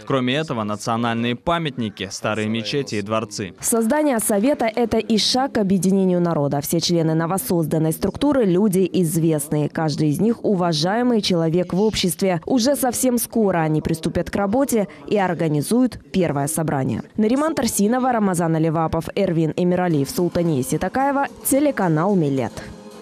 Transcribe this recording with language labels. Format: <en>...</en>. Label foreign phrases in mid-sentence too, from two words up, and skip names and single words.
<ru>Кроме этого, национальные памятники, старые мечети и дворцы. Создание Совета – это и шаг к объединению народа. Все члены новосозданной структуры – люди известные. Каждый из них – уважаемый человек в обществе. Уже совсем скоро они приступят к работе и организуют первое собрание. Нариман Тарсинова, Рамазан Аливапов, Эрвин Эмиралиев, Султания Ситакаева, телеканал Милет.</ru>